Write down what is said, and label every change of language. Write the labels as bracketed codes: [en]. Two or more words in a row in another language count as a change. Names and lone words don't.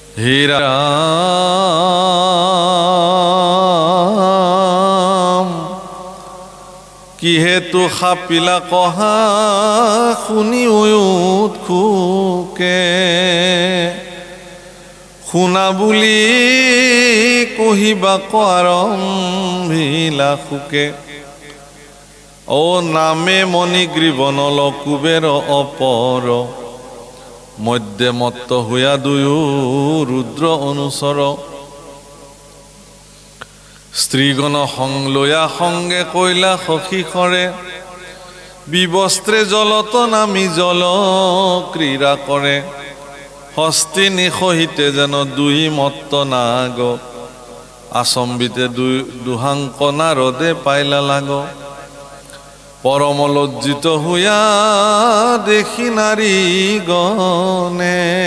[as] হে রাম কি হেতু খাপিলা কহা শুনি উৎসুকে শুনা বুলি কহিবা আৰম্ভিলা সুকে ও নামে মণিগ্ৰীৱ নল কুবেৰ অপৰ মধ্যে মত্ত হুয়া দুয়ো রুদ্র অনুসর স্ত্রীগণ সংলয়া সঙ্গে কইলা সখী করে বিবস্ত্রে জলত নামি জল ক্রীড়া করে হস্তি নিসহিতে যেন দুই মত্ত নাগ আচম্বিতে দুহাঙ্ক নারদে পাইলা লাগ পরম লজ্জিত হুয়া দেখি নারী গনে